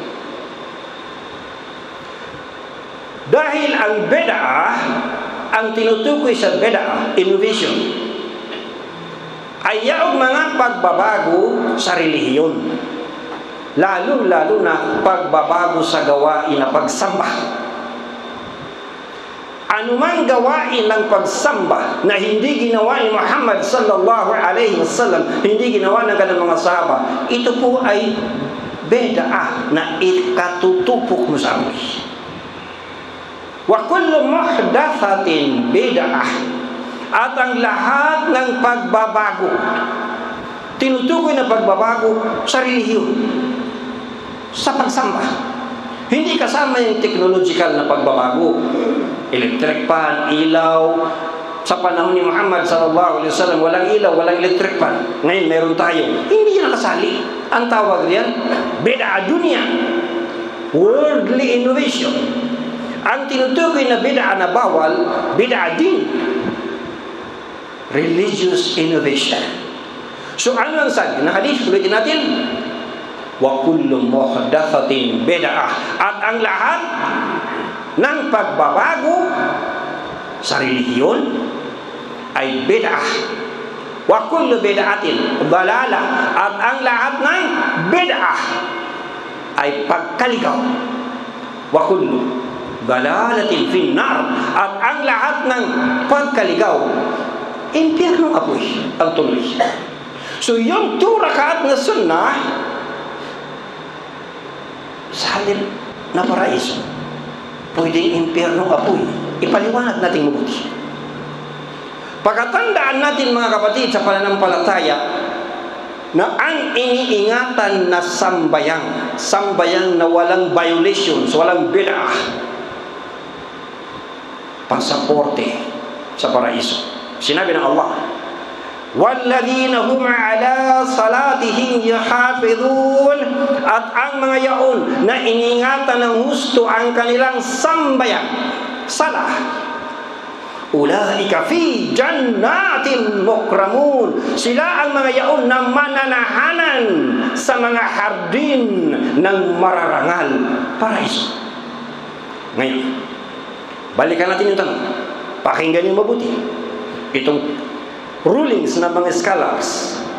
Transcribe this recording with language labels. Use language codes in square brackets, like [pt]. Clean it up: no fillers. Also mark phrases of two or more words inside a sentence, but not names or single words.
[tl] Dahil ang bid'ah, ang tinutukoy sa bid'ah, innovation, ay yaong mga pagbabago sa relihiyon, lalo na pagbabago sa gawain na pagsamba. Anumang gawain ng pagsamba na hindi ginawa ni Muhammad [ar] صلى الله عليه وسلم, [tl] hindi ginawa ng kanyang mga sahaba, ito po ay bid'ah na ikatutupok mo sa amoy. [ar] وكل محدثة بدعة. [tl] At ang lahat ng pagbabago, tinutukoy na pagbabago sa relihiyon, sa pagsamba. Hindi kasama yung technological na pagbabago, [en] electric fan, [tl] ilaw. Sa panahon ni Muhammad [ar] صلى الله عليه وسلم, [tl] walang ilaw, walang [en] electric fan. [tl] Ngayon meron tayo. Hindi yan nakasali. Ang tawag riyan, [ar] بدعة دنيا, [en] worldly innovation. [tl] Ang tinutukoy na bid'ah na bawal, bid'ah din, [en] religious innovation. [tl] So ano ang sabi na hadith? Ulitin natin, [ar] وكل محدثة بدعة. [tl] At ang lahat ng pagbabago sa relihiyon ay bid'ah. [ar] وكل بدعة ضلالة. [tl] At ang lahat ng bid'ah ay pagkaligaw. [ar] وكل ضلالة في النار. [tl] At ang lahat ng pagkaligaw, impyerno apoy ang tuloy. So yung 2 rakaat na sunnah sa halip na paraiso, pwedeng impyerno apoy. Ipaliwanag natin mabuti. Pagkatandaan natin mga kapatid sa pananampalataya na ang iniingatan na sambayang na walang violations, walang bid'ah, pasaporte sa paraiso. Sinabi ng Allah, [ar] وَالَّذِينَ هُمْ عَلَى صَلَاتِهِمْ يَحَافِظُونَ. [tl] At ang mga yaon na iningatan ng husto ang kanilang sambayan, [ar] صلاة أولئك في جنات مكرمون. [tl] Sila ang mga yaon na mananahanan sa mga hardin ng mararangal, paraiso. Ngayon, balikan natin yung tanong. Pakinggan niyo mabuti. Itong rulings ng mga scholars.